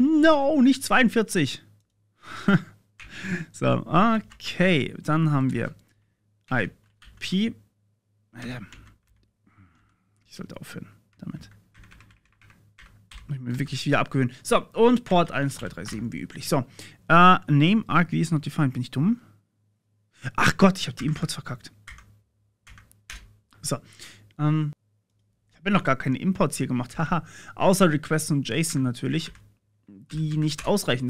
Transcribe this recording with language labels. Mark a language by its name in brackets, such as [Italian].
[German] No, nicht 42. So, okay. Dann haben wir IP. Ich sollte aufhören damit. Muss ich mir wirklich wieder abgewöhnen. So, und Port 1337 wie üblich. [English] So, name argv is not defined. [German] Bin ich dumm? Ach Gott, ich habe die Imports verkackt. So, ich habe noch gar keine Imports hier gemacht. Haha, außer Request und JSON natürlich, die nicht ausreichen.